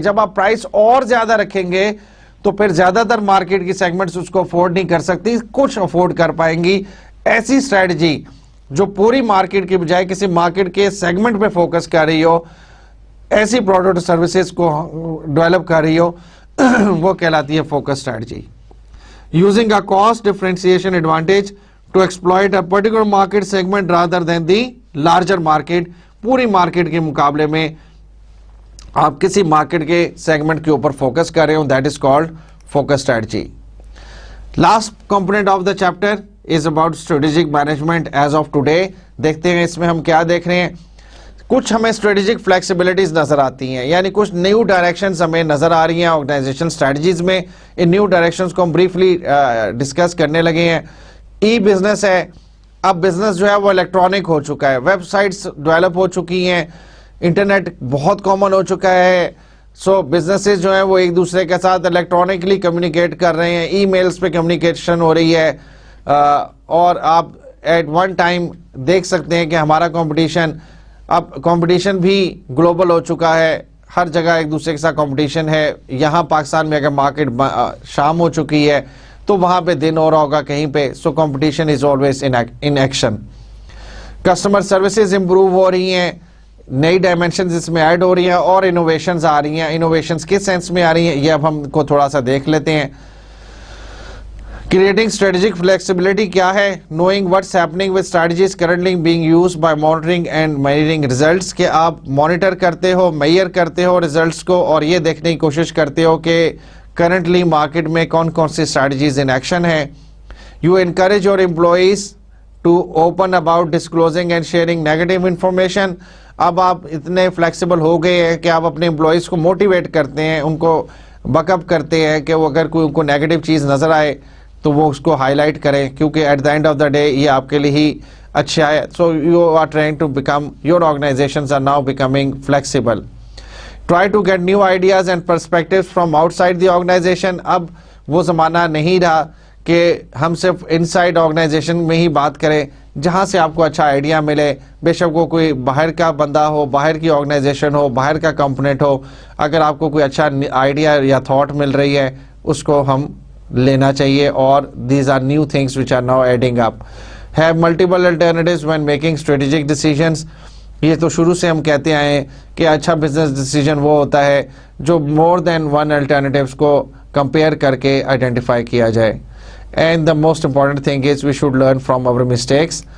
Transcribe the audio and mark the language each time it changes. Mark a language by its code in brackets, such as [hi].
[ur] جب آپ پرائس اور زیادہ رکھیں گے تو پھر زیادہ تر مارکیٹ کی سیگمنٹس اس کو افورڈ نہیں کر سکتی, کچھ افورڈ کر پائیں گی. ایسی اسٹریٹجی جو پوری مارکیٹ کی بجائے کسی مارکیٹ کے سیگمنٹ پہ فوکس کر رہی ہو, ایسی پروڈکٹ سروسز کو ڈیولپ کر رہی ہو, وہ کہلاتی ہے focus strategy. [en] Using a cost differentiation advantage to exploit a particular market segment rather than the larger market. [ur] پوری مارکیٹ کے مقابلے میں آپ کسی مارکیٹ کے سیگمنٹ کے اوپر فوکس کر رہے ہوں, [en] that is called focus strategy. Last component of the chapter is about strategic management as of today. [ur] دیکھتے ہیں اس میں ہم کیا دیکھ رہے ہیں. کچھ ہمیں اسٹریٹجک فلیکسیبلٹیز نظر آتی ہیں, یعنی کچھ نیو ڈائریکشنز ہمیں نظر آ رہی ہیں آرگنائزیشن اسٹریٹجیز میں. ان نیو ڈائریکشنز کو ہم بریفلی ڈسکس کرنے لگے ہیں. ای بزنس ہے, اب بزنس جو ہے وہ الیکٹرانک ہو چکا ہے, ویب سائٹس ڈیولپ ہو چکی ہیں, انٹرنیٹ بہت کامن ہو چکا ہے. سو بزنسز جو ہیں وہ ایک دوسرے کے ساتھ الیکٹرانکلی کمیونیکیٹ کر رہے ہیں, ای میلز پہ کمیونیکیشن ہو رہی ہے. اور آپ ایٹ ون ٹائم دیکھ سکتے ہیں کہ ہمارا اب کمپٹیشن بھی گلوبل ہو چکا ہے, ہر جگہ ایک دوسرے کے ساتھ کمپٹیشن ہے. یہاں پاکستان میں اگر مارکیٹ شام ہو چکی ہے تو وہاں پہ دن ہو رہا ہوگا کہیں پہ. [en] So competition is always in action. [ur] Customer services improve ہو رہی ہیں, نئی ڈائمینشنز اس میں ایڈ ہو رہی ہیں, اور انوویشنز آ رہی ہیں. انوویشنز کس سینس میں آ رہی ہیں یہ اب ہم کو تھوڑا سا دیکھ لیتے ہیں. [en] Creating strategic flexibility [ur] کیا ہے؟ [en] Knowing what's happening with strategies currently being used by monitoring and measuring results. [ur] کہ آپ مانیٹر کرتے ہو, میئر کرتے ہو ریزلٹس کو, اور یہ دیکھنے کی کوشش کرتے ہو کہ کرنٹلی مارکیٹ میں کون کون سی اسٹریٹجیز ان ایکشن ہیں. [en] You encourage your employees to open about disclosing and sharing negative information. [ur] اب آپ اتنے فلیکسیبل ہو گئے ہیں کہ آپ اپنے امپلائیز کو موٹیویٹ کرتے ہیں, ان کو بک اپ کرتے ہیں کہ وہ اگر کوئی ان کو نیگیٹو چیز نظر آئے تو وہ اس کو ہائی لائٹ کریں, کیونکہ [en] at the end of the day [ur] یہ آپ کے لیے ہی اچھا ہے. [en] So you are trying to become, your organisations are now becoming flexible. Try to get new ideas and perspectives from outside the organisation. [ur] اب وہ زمانہ نہیں رہا کہ ہم صرف ان سائڈ آرگنائزیشن میں ہی بات کریں جہاں سے آپ کو اچھا آئیڈیا ملے. بے شک وہ کوئی باہر کا بندہ ہو, باہر کی آرگنائزیشن ہو, باہر کا کمپوننٹ ہو, اگر آپ کو کوئی اچھا آئیڈیا یا تھاٹ مل رہی ہے اس کو ہم لینا چاہیے. [en] اور these are new things which are now adding up. Have multiple alternatives when making strategic decisions. [ur] یہ تو شروع سے ہم کہتے آئے ہیں کہ اچھا بزنس ڈیسیجن وہ ہوتا ہے جو [en] more than one [ur] الٹرنیٹیوز کو کمپیئر کر کے آئیڈینٹیفائی کیا جائے. [en] And the most important thing is we should learn from our mistakes.